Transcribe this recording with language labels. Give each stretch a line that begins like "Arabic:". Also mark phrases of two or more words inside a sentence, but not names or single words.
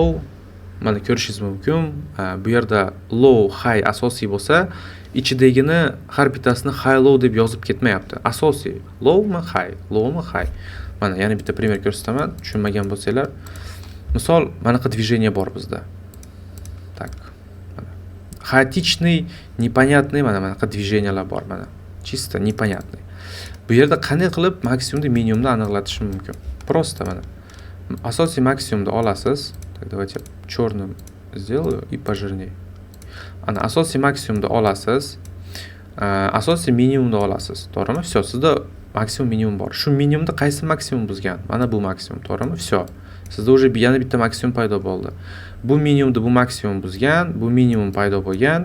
Uzbek: Mana ko'rishingiz mumkin. Bu yerda low, high asosiy bo'lsa, ichidagini har bittasini high low deb yozib ketmayapti. Asosiy lowmi, high. Mana yana bitta primer ko'rsataman, tushunmagan bo'lsanglar. Misol, mana qanday движение bor bizda. Так. Mana
Russian: хаотичный, непонятный
Uzbek: mana qanday движениялар bor mana.
Russian: Чисто непонятный.
Uzbek: Bu yerda qanday qilib maksimumni minimumni aniqlatish mumkin? Просто mana. Asosiy maksimumni olasiz.
Russian: Так, давайте черным сделаю и пожирнее.
Uzbek: Ana asosiy maksimumni olasiz. Asosiy minimumni olasiz. To'g'rimi? Всё, sizda maksimum minimum bor. Shu minimumda qaysi maksimum buzgan? Mana bu maksimum, to'g'rimi? Всё. Sizda уже yana bitta maksimum paydo bo'ldi. Bu minimumda bu maksimum buzgan, bu minimum paydo bo'lgan.